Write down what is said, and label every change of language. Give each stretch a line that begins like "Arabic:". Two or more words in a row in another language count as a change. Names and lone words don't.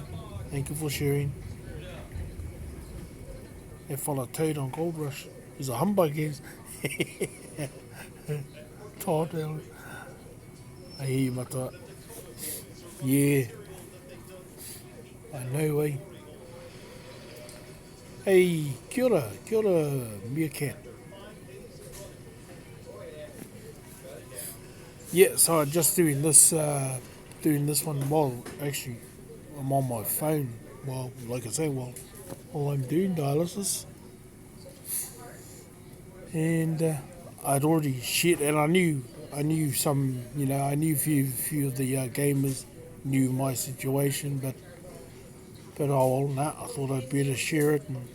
English: Thank you for sharing. That fella Toad on Gold Rush is a humbug, yes. Todd, I hear you, Mata. Yeah, I know, eh? Hey,
Māori: kia ora,
English: meerkat. Yeah, so I'm just doing this one while actually I'm on my phone. Well, like I say, while I'm doing dialysis, and I'd already shared, and I knew some, you know, I knew few of the gamers knew my situation, but oh well, nah, I thought I'd better share it